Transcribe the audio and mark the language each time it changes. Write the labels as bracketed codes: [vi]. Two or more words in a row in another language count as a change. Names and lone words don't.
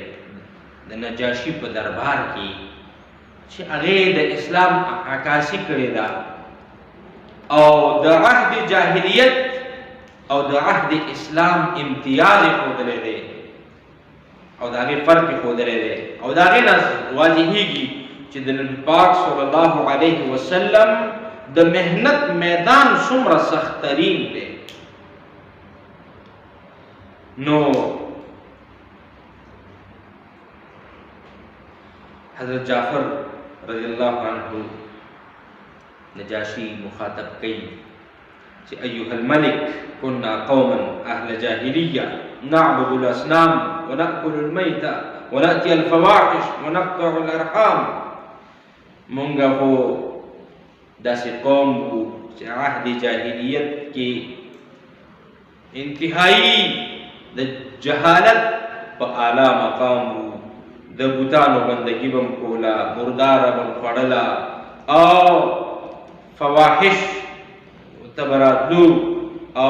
[ps] د نجاشي په دربار کې چې هغې د اسلام عکاسي کړې ده او د عهد جاهلیت او د عهد اسلام امتیاز یې ښودلی دی او د هغې فرق یې ښودلی دی او د هغې نه واضحېږي چې د نبي پاک [ar] صلی الله علیه وسلم [ps] د مهنت میدان څومره سختترین دی. نو حضرت جعفر [ar] رضی الله عنه [ps] نجاشی مخاطب کئی کہ [ar] ایها الملک كنا قوما اهل جاهلیه نعبد الاصنام ونأكل الميت ونأتي الفواحش ونقطع الارحام. [ps] مونږ خو داسې قوم وو چې عهد جاهلیت کې انتهایی د جهالت په اعلی مقام وو، د بوتانو بندگی بم کولا، مرداره بم خوړله او فواحش تبراتلو او